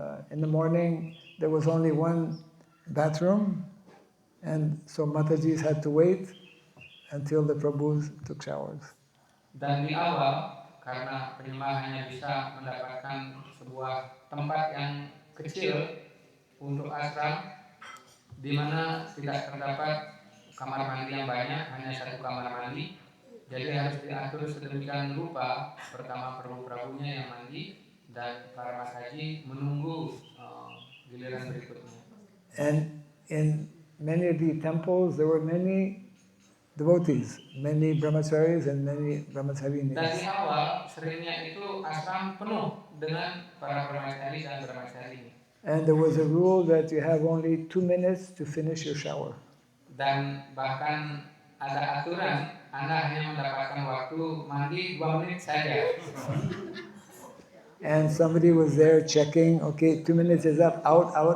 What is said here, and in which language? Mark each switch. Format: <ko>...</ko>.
<en>In the morning, there was only one bathroom, and so Matajis had to wait until the Prabhus took showers.</en> <id>Dan di awal, karena penyembah hanya bisa mendapatkan sebuah tempat yang kecil untuk ashram, di mana tidak terdapat kamar mandi yang banyak, hanya satu kamar mandi. Jadi harus diatur sedemikian rupa, pertama prabu-prabunya yang mandi dan para mataji menunggu giliran berikutnya.</id> <en>And in many of the temples, there were many devotees, many brahmacharis and many brahmacharinis.</en> <id>Dan di awal seringnya itu ashram penuh dengan para brahmachari dan brahmacharini.</id> <en>And there was a rule that you have only 2 minutes to finish your shower.</en> <id>Dan bahkan ada aturan, Anda hanya mendapatkan waktu mandi 2 menit saja.</id> <en>And somebody was there checking, okay, 2 minutes is up, out.</en>